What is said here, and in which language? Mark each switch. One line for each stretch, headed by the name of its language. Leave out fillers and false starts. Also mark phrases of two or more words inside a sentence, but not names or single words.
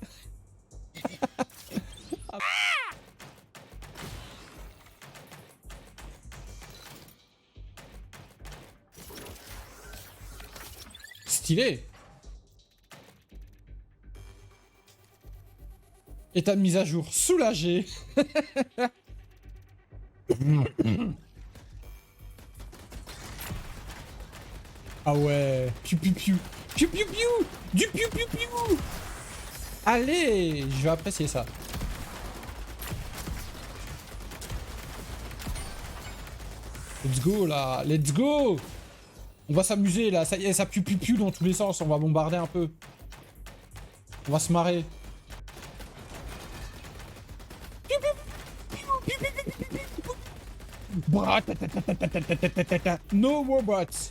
French: Stylé. État de mise à jour soulagé. Ah ouais. Piu piu piu. Piu piu piu. Du piu piu piu. Allez, je vais apprécier ça.
English: Let's go là. Let's go.
French: On va s'amuser là. Ça y est, ça piu piu piu dans tous les sens. On va bombarder un peu. On va se marrer.
English: No robots.